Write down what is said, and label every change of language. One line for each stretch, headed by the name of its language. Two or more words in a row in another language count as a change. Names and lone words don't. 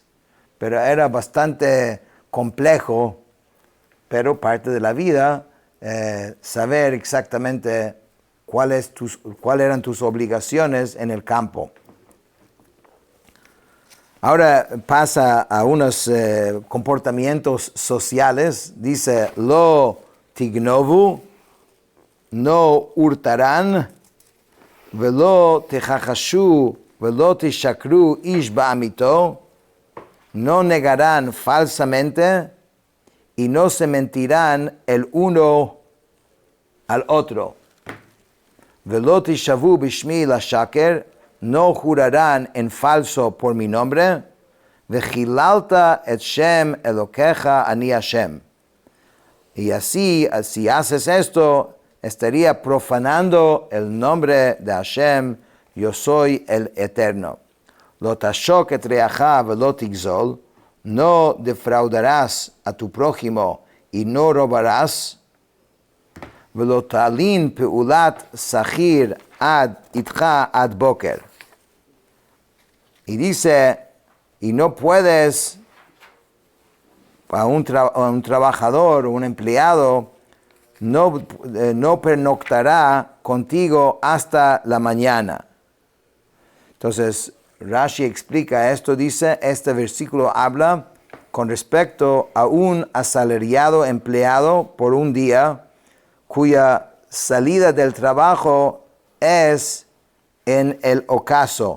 Spanish: Pero era bastante complejo, pero parte de la vida, saber exactamente cuáles eran tus obligaciones en el campo. Ahora pasa a unos comportamientos sociales. Dice,
Hebrew: לא תגנבו,
Spanish: no hurtarán,
Hebrew: ולא תכחשו ולא תשקרו איש בעמיתו,
Spanish: no negarán falsamente y no se mentirán el uno al otro.
Hebrew: ולא תשבעו בשמי לשקר,
Spanish: no jurarán en falso por mi nombre.
Hebrew: וחיללת את שם אלוהיך אני ה.
Spanish: Y así, si haces esto, estaría profanando el nombre de Hashem, yo soy el Eterno.
Hebrew: לא תעשק את רעך ולא תגזל,
Spanish: no defraudarás a tu prójimo y no robarás.
Hebrew: ולא תלין פעולת שכיר אתך עד בקר.
Spanish: Y dice, y no puedes a un trabajador o un empleado, no pernoctará contigo hasta la mañana. Entonces, Rashi explica esto, dice, este versículo habla con respecto a un asalariado empleado por un día, cuya salida del trabajo es en el ocaso.